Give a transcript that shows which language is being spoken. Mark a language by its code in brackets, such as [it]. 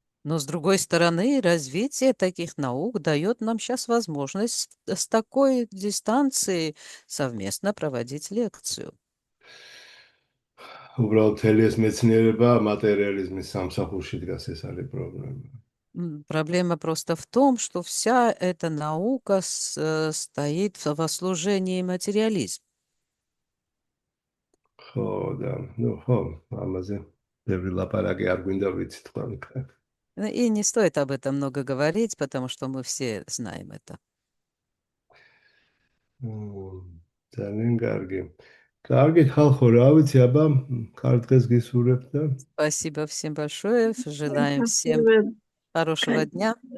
[ru] Но с другой стороны, развитие таких наук дает нам сейчас возможность с такой дистанции совместно проводить лекцию. [ka] უბრალოდ მთელი ეს მეცნიერება материализმის სამსახურში დგას, ეს არის პრობლემა. [ru] Проблема просто в том, что вся эта наука стоит во служении материализма. [ka] ხო და, ну, ხო, ამაზე ბევრი ლაპარაკი არ გვინდა ვიცით თქვენ. [ru] И не стоит об этом много говорить, потому что мы все знаем это. [ka] ძალიან კარგი. Კარგი, ხალხო, რა ვიცი, აბა, კარგ დღეს გისურვებთ და [ru] Спасибо всем большое. Желаем всем хорошего дня.